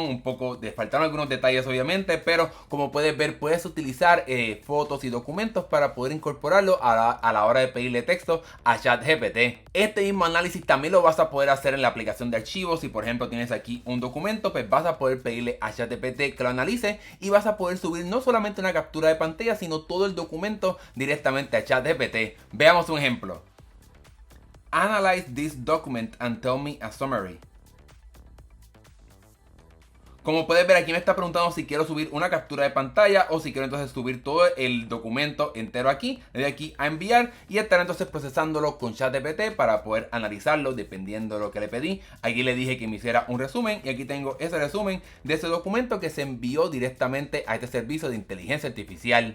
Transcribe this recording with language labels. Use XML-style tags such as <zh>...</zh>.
<es>Un poco de faltaron algunos detalles obviamente, pero como puedes ver, puedes utilizar fotos y documentos para poder incorporarlo a la hora de pedirle texto a ChatGPT. Este mismo análisis también lo vas a poder hacer en la aplicación de archivos. Si por ejemplo tienes aquí un documento, pues vas a poder pedirle a ChatGPT que lo analice, y vas a poder subir no solamente una captura de pantalla, sino todo el documento directamente a ChatGPT. Veamos un ejemplo.</es> <en>Analyze this document and tell me a summary.</en> <es>Como puedes ver, aquí me está preguntando si quiero subir una captura de pantalla o si quiero entonces subir todo el documento entero aquí. Le doy aquí a enviar y estará entonces procesándolo con ChatGPT para poder analizarlo dependiendo de lo que le pedí. Aquí le dije que me hiciera un resumen, y aquí tengo ese resumen de ese documento que se envió directamente a este servicio de inteligencia artificial.</es>